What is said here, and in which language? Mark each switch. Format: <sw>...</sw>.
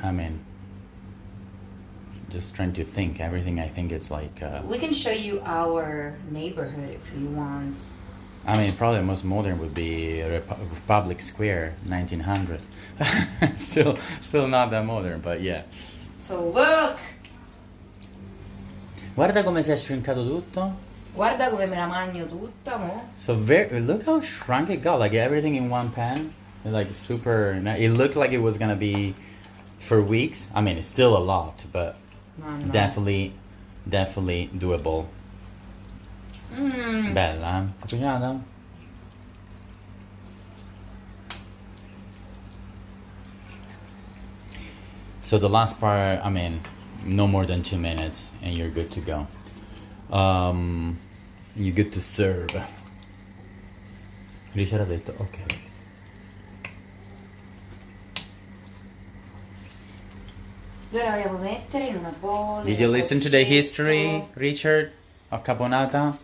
<en>I mean, just trying to think. Everything I think is like... We can show you our neighborhood if you want. I mean, probably the most modern would be Republic Square, 1900. still not that modern, but yeah. So look!</en> <it>Guarda come si è shrinkato tutto. Guarda come me la magno tutta, mo.</it> <en>So look how shrunk it got. Like everything in one pan. Like super... It looked like it was gonna be for weeks. I mean, it's still a lot, but No. definitely doable.</en> <it>Bella, eh? Ti è piaciuta?</it> <en>So the last part, I mean, no more than 2 minutes and you're good to go. You're good to serve. Richard</en> <it>ha detto ok. Ora vogliamo mettere in una bolla.</it> <en>Did you listen to the history, Richard, of Caponata?</en>